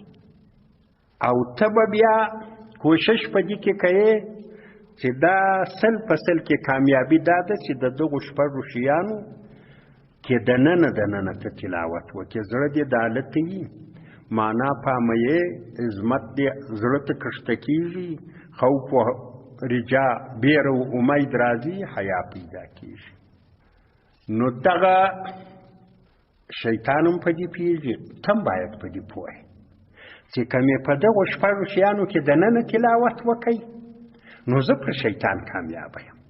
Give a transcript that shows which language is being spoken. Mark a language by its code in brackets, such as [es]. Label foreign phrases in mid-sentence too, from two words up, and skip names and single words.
[ps] او ته به بیا کوشش په دې کې کوې چې دا 100% کې کامیابي دا ده چې د دغو شپږو شیانو کې دننه ته تلاوت وکړې. زړه دې دالته وي، معنا پامه یې، عظمت دې زړه ته کښته کېږي، خوف و رجا بیر و امید راځي، حیا پیدا کېږي. نو دغه شیطان هم په دې پوهېږي، ته هم باید په دې پوهې چې که مې په دغو شپږو شیانو کې دننه تلاوت وکړئ نو زه پر شیطان کامیابه یم.